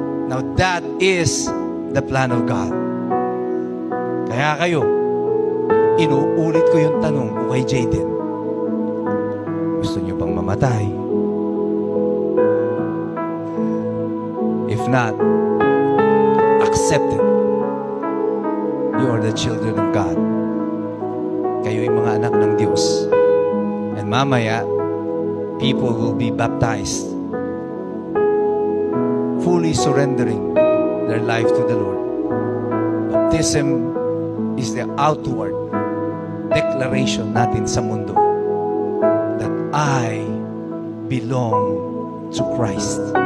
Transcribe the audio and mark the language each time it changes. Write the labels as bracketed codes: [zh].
[en] Now that is the plan of God. [tl] Kaya kayo, inuulit ko yung tanong ko kay Jaden. Gusto nyo bang mamatay? [en] If not, accept it. You are the children of God. [tl] Kayo yung mga anak ng Diyos. [en] And [tl] mamaya, [en] people will be baptized, fully surrendering their life to the Lord. Baptism is the outward declaration [tl] natin sa mundo [en] that I belong to Christ.